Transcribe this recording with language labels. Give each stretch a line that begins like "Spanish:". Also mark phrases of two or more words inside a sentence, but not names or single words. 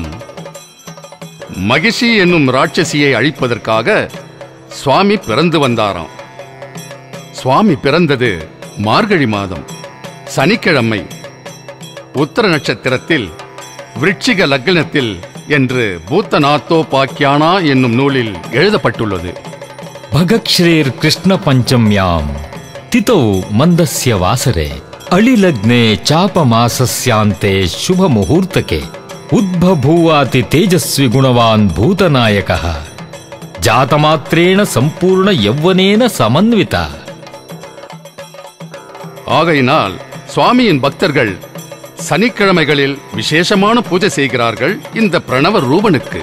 Tamil: மகிஷி என்னும் ராட்சசியை அழிப்பதற்காக சுவாமி பிறந்து வந்தாராம். சுவாமி பிறந்தது மார்கழி மாதம் சனிக்கிழமை உத்தர நட்சத்திரத்தில் விருட்சிக லக்னத்தில் என்று பூத்தநாத்தோபாக்கியானா என்னும் நூலில் எழுதப்பட்டுள்ளது.
Sanskrit: भगक्श्रेर कृष्ण पंचम्यां तितौ मंदस्य वासरे अलिलग्ने चापमासस्यान्ते शुभ मुहूर्तके उद्बभूवाति तेजस्वी गुणवान् भूतनायकः जातमात्रेण संपूर्ण यौवनेन समन्विता.
Tamil: ஆகையினால் சுவாமியின் பக்தர்கள் சனிக்கிழமைகளில் விசேஷமான பூஜை செய்கிறார்கள் இந்த பிரணவ ரூபனுக்கு.